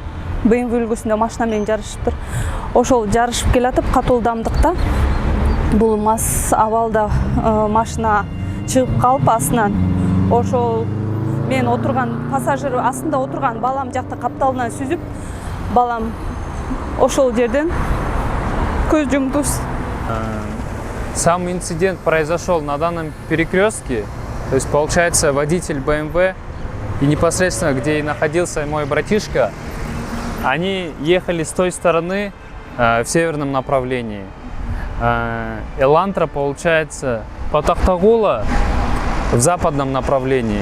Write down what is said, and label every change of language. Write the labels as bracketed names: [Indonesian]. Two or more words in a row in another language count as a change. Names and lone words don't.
[Kyrgyz] BMW үлгүсүндө машина менен жарышыптыр. Ошол жарышып келатып, катуу ылдамдыкта бул мас абалда машина чыгып калып астынан ошол мен отурган пассажир астында отурган балам жакта капталынан сүзүп, балам ошол жерден көз жумду. [Russian] Сам инцидент произошел на данном перекрестке, то есть получается водитель BMW и непосредственно где и находился мой братишка, они ехали с той стороны в северном направлении. Элантра получается по Токтогула в западном направлении.